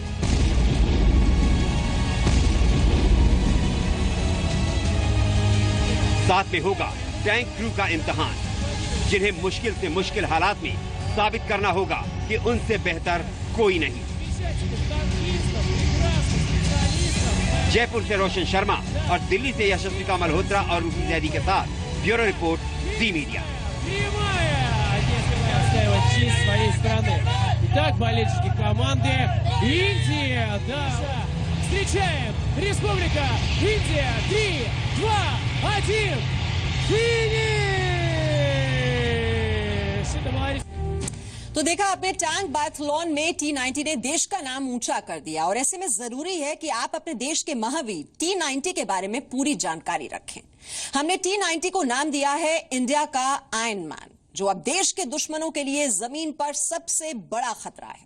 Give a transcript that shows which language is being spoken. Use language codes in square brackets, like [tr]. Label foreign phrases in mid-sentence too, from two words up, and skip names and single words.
[hi] साथ में होगा टैंक क्रू का इम्तिहान, जिन्हें मुश्किल से मुश्किल हालात में साबित करना होगा कि उनसे बेहतर कोई नहीं। जयपुर से रोशन शर्मा और दिल्ली से यशस्विता मल्होत्रा और रूबी जैदी के साथ ब्यूरो रिपोर्ट, जी मीडिया। [ru] Честь своей страны. Итак, болельщики команды Индия. Да. Встречаем Республика Индия. 3, 2, 1. Финиш! [hi] तो देखा आपने, टैंक बायथलॉन में T-90 ने देश का नाम ऊंचा कर दिया, और ऐसे में जरूरी है कि आप अपने देश के महावीर T-90 के बारे में पूरी जानकारी रखें। हमने T-90 को नाम दिया है इंडिया का आयरन मैन, जो अब देश के दुश्मनों के लिए जमीन पर सबसे बड़ा खतरा है।